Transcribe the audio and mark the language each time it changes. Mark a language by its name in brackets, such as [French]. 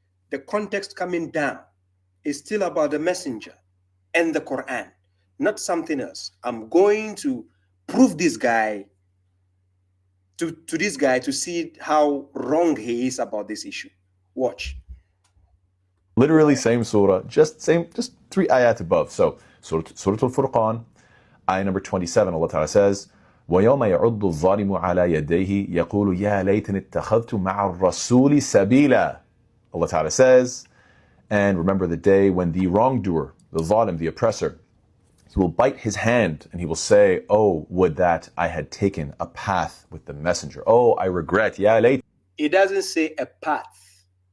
[English] The context coming down is still about the messenger and the Quran, not something else. I'm going to prove this guy to this guy to see how wrong he is about this issue. Watch. Literally same surah, just 3 ayat above. So Surah Al-Furqan, ayah number 27, Allah Ta'ala says, [Arabic] وَيَوْمَ يَعُضُّ الظَّالِمُ عَلَى يَدَيْهِ يَقُولُ يَا لَيْتَنِ اتَّخَذْتُ مَعَ الرَّسُولِ سَبِيلًا. [English] Allah Ta'ala says, and remember the day when the wrongdoer, the zalim, the oppressor, he will bite his hand and he will say, oh, would that I had taken a path with the messenger. Oh, I regret. Ya layt. It doesn't say a path.